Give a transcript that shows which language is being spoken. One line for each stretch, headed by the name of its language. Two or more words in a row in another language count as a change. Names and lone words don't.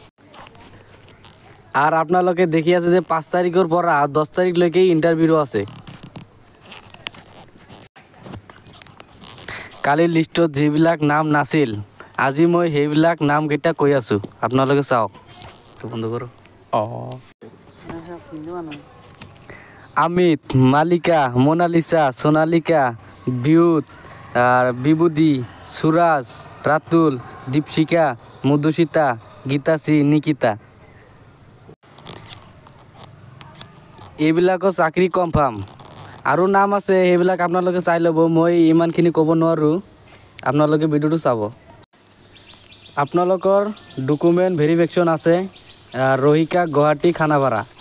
Assamese: আর আপনালোকে দেখি আছে যে 5 তারিখের পৰা 10 তারিখলৈকে ইন্টারভিউ আছে। কালি লিষ্টত যিবিলাক নাম নাছিল, আজি মই সেইবিলাক নাম কেইটা কৈ আছো, আপোনালোকে চাওক। বন্ধ করো। अमित, मालिका, मोनालिसा, सोनालिका, बियुत, विभूति, सुराज, रातुल, दीपशिका, मधुसिता, गीताश्री, निकिता। এইবিলাকৰ চাকৰি কনফাৰ্ম। আৰু নাম আছে সেইবিলাক আপোনালোকে চাই ল'ব। মই ইমানখিনি ক'ব নোৱাৰোঁ, আপোনালোকে ভিডিঅ'টো চাব। আপোনালোকৰ
English: document verification
Assamese: আছে ৰহিকা, গুৱাহাটী, খানাপাৰা।